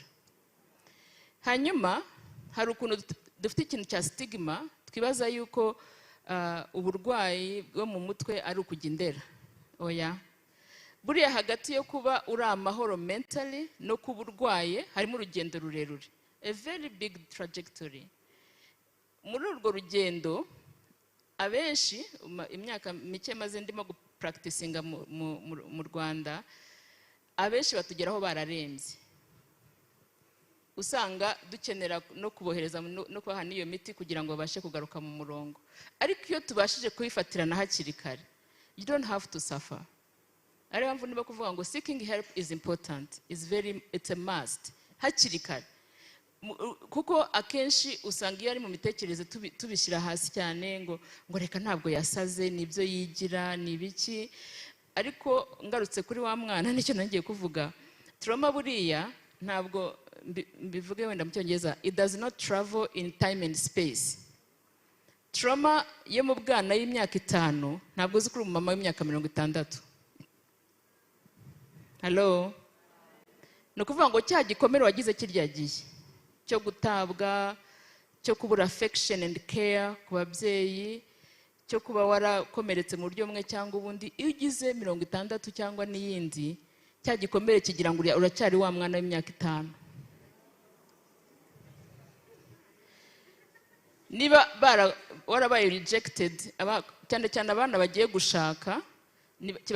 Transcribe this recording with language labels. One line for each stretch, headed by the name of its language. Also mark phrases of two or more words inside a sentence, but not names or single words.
Kinyarwanda: Hanyuma hari ukuntu dufite ikintu cya stigma, twibaza yuko uburwayi bwo mu mutwe ari ukujya indera. Oya. Buriya hagati yo kuba uri amahoro mentally no kuba urwaye harimo urugendo rurerure,
English: a very big trajectory.
Kinyarwanda: Muri urwo rugendo abenshi, imyaka mike maze ndimo practicinga mu Rwanda abenshi batugeraho bararembye usanga dukenera no kubohereza no kubaha n'iyo miti kugira ngo babashe kugaruka mu murongo ariko iyo tubashije kubifatirana hakiri kare
English: you don't have to suffer
Kinyarwanda: ari mpamvu niba kuvuga ngo seeking
English: help is important it's a must
Kinyarwanda: hakiri kare kuko akenshi usanga iyo ari mu mitekerereze tubishyira hasi cyane ngo reka ntabwo yasaze nibyo yigira nibiki ariko ngarutse kuri wa mwana nicyo nagiye kuvuga trauma buriya ntabwo mbivuge wenda mu cyongereza
English: it does not travel in time and space
Kinyarwanda: trauma yo mu bwana y'imyaka 5 ntabwo uzi kuri umumama w'imyaka 60 hello no kuvuga ngo cya gikomere wagize kirya gihe cyo gutabwa cyo kubura
English: affection and care
Kinyarwanda: ku babyeyi cyo kuba warakomeretse mu buryo bumwe cyangwa ubundi iyo ugize 60 cyangwa n'iyindi cya gikomere kigira ngo uracyari wa mwana w'imyaka 5 niba warabaye rejected cyane cyane abana bagiye gushaka kiba